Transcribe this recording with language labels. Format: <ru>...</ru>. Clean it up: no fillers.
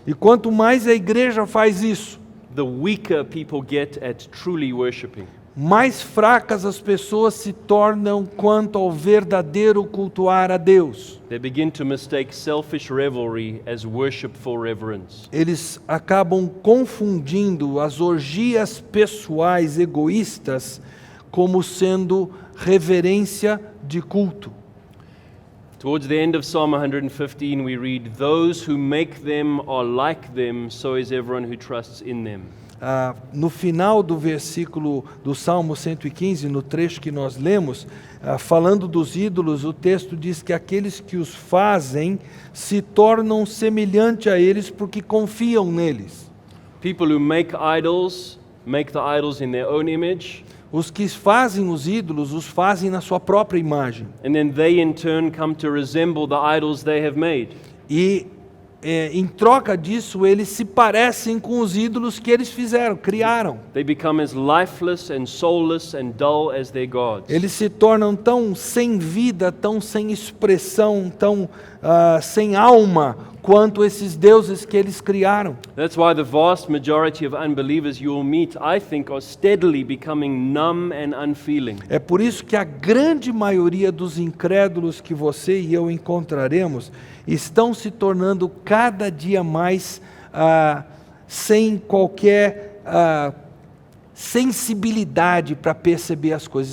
<pt>E quanto mais a igreja faz isso,</pt> <en>the weaker people get at truly worshiping.</en> <pt>mais fracas as pessoas se tornam quanto ao verdadeiro cultuar a Deus.</pt> <en>They begin to mistake selfish revelry as worshipful reverence.</en> <pt>Eles acabam confundindo as orgias pessoais egoístas como sendo reverência de culto.</pt> <en>Towards the end of Psalm 115, we read, "Those who make them are like them, so is everyone who trusts in them."</en> <pt>No final do versículo do Salmo 115, no trecho que nós lemos, falando dos ídolos, o texto diz que aqueles que os fazem se tornam semelhante a eles porque confiam neles.</pt> <en>People who make the idols in their own image,</en> <pt>Os que fazem os ídolos, os fazem na sua própria imagem.</pt> <en>and then they in turn come to resemble the idols they have made.</en> <pt>E em troca disso, eles se parecem com os ídolos que eles fizeram, criaram.</pt> <en>They become as lifeless and soulless and dull as their gods.</en> <pt>Eles se tornam tão sem vida, tão sem expressão, tão sem alma, quanto esses deuses que eles criaram.</pt> <en>That's why the vast majority of unbelievers you will meet, I think, are steadily becoming numb and unfeeling.</en> <pt>É por isso que a grande maioria dos incrédulos que você e eu encontraremos estão se tornando cada dia mais sem qualquer sensibilidade para perceber as coisas.</pt>